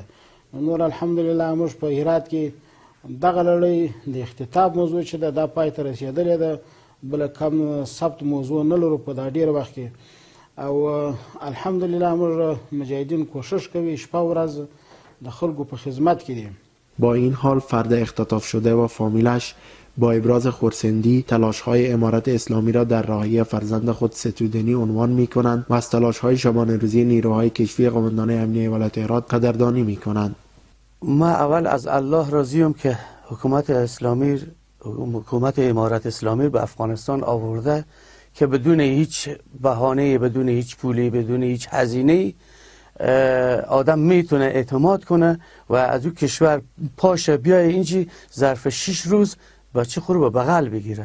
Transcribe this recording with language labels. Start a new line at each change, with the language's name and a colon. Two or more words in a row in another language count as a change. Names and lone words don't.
Pashto: نور الحمدلله موږ په هرات کې دغه لړۍ د اختطاف موضوع چې ده دا پای ته رسېدلې ده، بله کم ثبت موضوع نه لرو په دا ډېر وخت کې. او الحمدلله موږ مجاهدین کوشش کوي شپه ورځ د خلکو په خدمت کې دي.
Persian: با این حال فرد اختطاف شده و فامیلش با ابراز خرسندی تلاش‌های امارت اسلامی را در رهایی فرزند خود ستودنی عنوان می‌کنند و از تلاش‌های شبانه روزی نیروهای کشفی قماندانی امنیه ولایت هرات قدردانی می‌کنند. ما اول از الله راضیم که حکومت امارت اسلامی به افغانستان آورده که بدون هیچ بهانه، بدون هیچ پولی، بدون هیچ هزینه آدم میتونه اعتماد کنه و از او کشور پاشه بیای اینجی ظرف 6 روز بچه خور به بغل بگیره.